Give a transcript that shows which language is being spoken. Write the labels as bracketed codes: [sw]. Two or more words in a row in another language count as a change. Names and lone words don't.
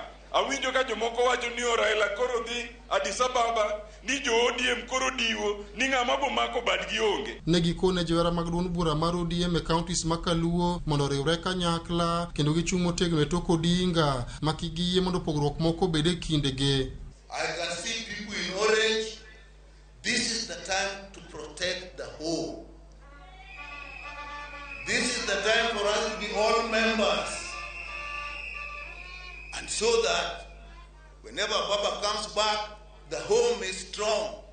[luo] Awinjo ka jomoko wacho ni Raila koro dhi Addis Ababa ni jo ODM koro diwo ni ng'ama bomako badgi onge. Ne gikone jowera mag duond bura mar ODM e counties ma Kaluo mondo riwre kanyakla kendo gichung' motegno e tok Odinga ma kigiyie mondo pogruok moko bede kindegi. [en] I can see people in orange. This is the time to protect the whole. This is the time for us to be all members. And so that whenever Baba comes back, the home is strong.